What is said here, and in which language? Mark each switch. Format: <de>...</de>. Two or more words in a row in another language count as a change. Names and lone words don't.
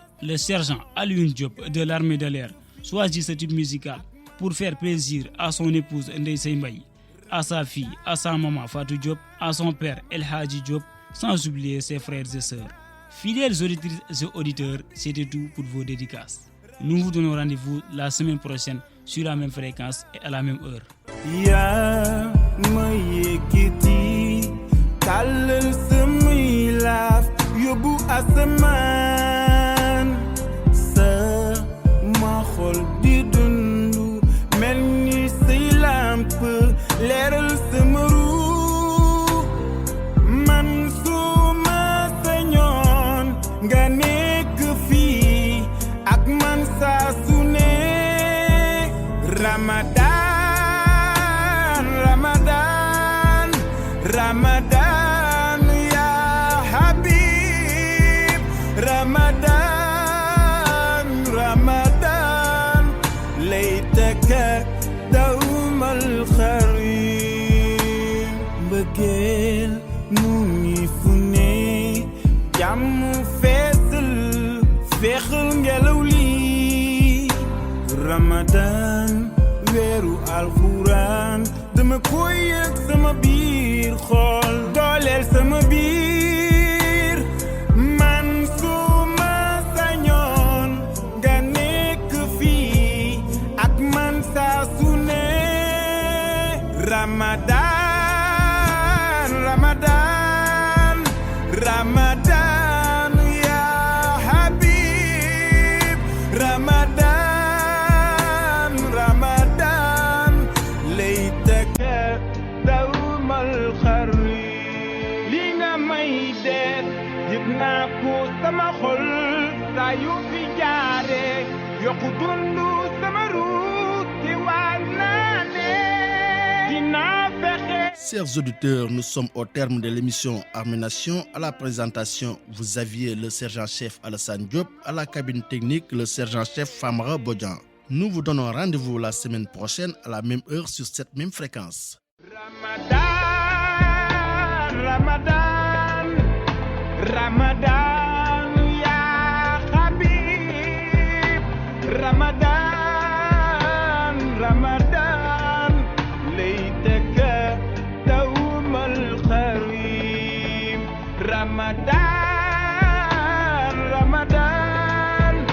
<fr>Le sergent Alioune Diop de l'armée de l'air choisit ce type musical pour faire plaisir à son épouse Ndeye Seye Mbaye, à sa fille, à sa maman Fatou Diop, à son père El Hadji Diop, sans oublier ses frères et sœurs. Fidèles auditrices et auditeurs, c'était tout pour vos dédicaces. Nous vous donnons rendez-vous la semaine prochaine sur la même fréquence et à la même heure.</fr> <wo>Ya ma yekiti talal samay laaf yóbbu asamaan sa ma xol di dundu mel ni say lamp leeral sama ru man suma sañoon nga nekk fii ak man saa su ne Ramadan Ramadan Ramadan</wo> <ar>يا حبيب</ar> <wo>Ramadan Ramadan laytaka dawmal kharim bëggeel mu ngi fu ne jàmm feesal feexal ngelaw li Ramadan weeru alxuraan dama koy yëg sama biir xol dooleel sama biir man suma sañoon nga nekk fii ak man saa su ne Ramadan Ramadan Ramadan</wo> <ar>يا حبيب</ar> <wo>Ramadan Ramadan laytaka dawmal kharim li nga may def yëg naa ko sama xol saa yu fi jaare yokku dundu sama ruut ki waat naa ne dinaa fexe.</wo> <fr>Chers auditeurs, nous sommes au terme de l'émission Armée Nation. À la présentation, vous aviez le sergent-chef Alassane Diop, à la cabine technique, le sergent-chef Famara Bodian. Nous vous donnons rendez-vous la semaine prochaine à la même heure sur cette même fréquence.</fr> <wo>Ramadan Ramadan</wo> <ar>يا حبيب</ar> <wo>Ramadan Ramadan laytaka dawmal kharim Ramadan Ramadan</wo>